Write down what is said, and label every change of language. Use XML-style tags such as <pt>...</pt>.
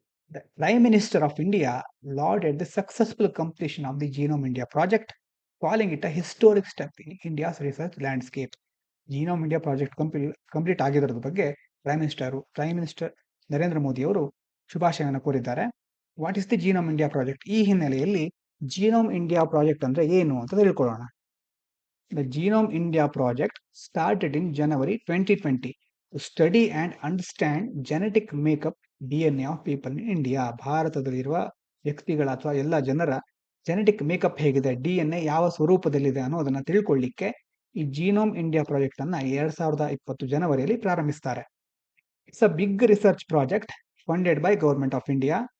<en>The Prime Minister of India lauded the successful completion of the Genome India project, calling it a historic step in India's research landscape.</en> <kn>Genome India project complete ಆಗಿರೋದ್ರ ಬಗ್ಗೆ prime minister Narendra Modi ಅವರು ಶುಭಾಶಯವನ್ನು ಕೋರಿದ್ದಾರೆ.</kn> <en>What is the genome India project?</en> <kn>ಈ ಹಿನ್ನೆಲೆಯಲ್ಲಿ genome India project ಅಂದ್ರೆ ಏನು ಅಂತ ತಿಳ್ಕೊಳ್ಳೋಣ.</kn> <en>The Genome India project started in January 2020 to study and understand genetic makeup DNA of people in India.</en> <kn>ಭಾರತದಲ್ಲಿರುವ ವ್ಯಕ್ತಿಗಳ ಅಥವಾ ಎಲ್ಲ ಜನರ ಜೆನೆಟಿಕ್ ಮೇಕಪ್ ಹೇಗಿದೆ, DNA ಯಾವ ಸ್ವರೂಪದಲ್ಲಿದೆ ಅನ್ನೋದನ್ನ ತಿಳ್ಕೊಳ್ಳಿಕ್ಕೆ ಈ ಜೀನೋಮ್ ಇಂಡಿಯಾ ಪ್ರಾಜೆಕ್ಟ್ ಅನ್ನ 2020 ಜನವರಿಯಲ್ಲಿ ಪ್ರಾರಂಭಿಸ್ತಾರೆ.</kn> <en>It's a big research project funded by government of India.</en>